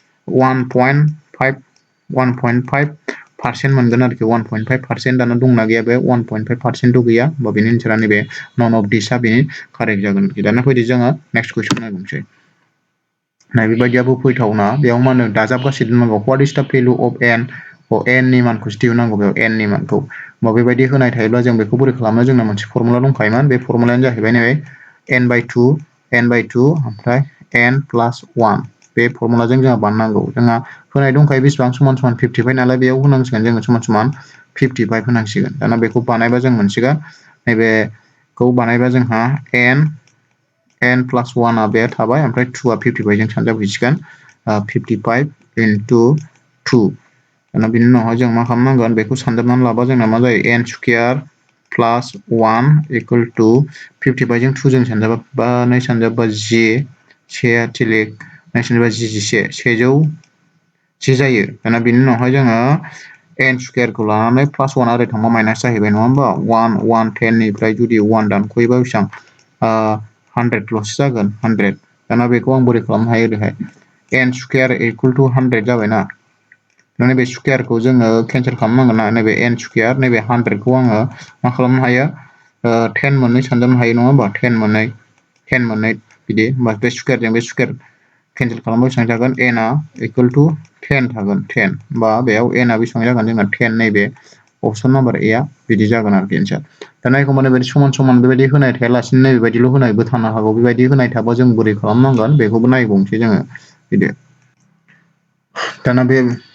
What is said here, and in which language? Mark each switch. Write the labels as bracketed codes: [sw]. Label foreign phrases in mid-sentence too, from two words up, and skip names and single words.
[brx] 1.5% मोनगोन आरोखि 1.5% दाना दंना गैया बे 1.5% गैया होमबा बेनि एन्सारा नैबे [en] none of thisआ [brx] बेनि कारेक्ट जागोन आरोखि दाना फैदो जोङो [en] next question [brx] नायबावनोसै बेबायदियाबो फैथावना बेयाव मा होनो दाजाबगासिनो दोननांगौ [en] what is the value of n [brx] एन नि मानखौसो दिहुननांगौ बेयाव एन नि मानखौ होमबा बेबायदि होनाय थायोब्ला जों बेखौ बोरै खालामनो जोंना मोनसे फर्मुला दंखायोमोन बे फर्मुलायानो जाहैबाय नै n/2 ओमफ्राय n+1 बे फर्मुलाजों जोंहा बानायनांगौ जोंहा होनाय दंखायो बेसेबां समान 55 नालाय बेयाव होनांसिगोन जोङो समान 55 होनांसिगोन दाना बेखौ बानायबा जों मोनसिगोन नैबेखौ बानायबा जोंहा n+1 आ बे थाबाय ओमफ्राय 2 आ 55 जों सानजाबहैसिगोन 55 into 2 दाना बिनि उनावहाय जों मा खालामनांगोन बेखौ सानजाबनानै लाबा जोंना मा जायो [en] n square plus 1 equal to 55 [brx] जों 2 जों सानजाबा 2 सानजाबा 10 से थिलिक 2 सानजाबा 100 जायो दाना बिनि उनावहाय जोङो n स्क्वायरखौ लानानै +1 ओरै थांबा माइनास जाहैबाय नङा होमबा 1 10 निफ्राय जुदि 1 दानख'योबा बेसेबां 100ल'सो जागोन 100 दाना बेखौ आं बोरै खालामनो हायो ओरैहाय [en] n square equal to 100 [brx] जाबायना नैबे स्क्वायरखौ जोङो केन्सेल खालामनांगोन ना नैबे n स्क्वायर नैबे 100खौ आङो मा खालामनो हायो 10 मोननै सानजाबनो हायो नङा होमबा 10 मोननै बिदि होमबा बे स्क्वायरजों बे स्क्वायर केन्सेल खालामबा बेसेबां जागोन n आ [en] equal to [brx] 10 थागोन 10 होमबा बेयाव n आ बेसेबां जागोन जोंना 10 नैबे [en] option number A [brx] आ बिदि जागोन आरोखि एन्सार दाना एखमबा बेबायदि समान बेबायदि होनाय थायालासिनो नैबेबायदिल' होनायबो थानो हागौ बेबायदि होनाय थाबा जों बोरै खालामनांगोन बेखौबो नायबावनोसै जोङो बिदि दाना बे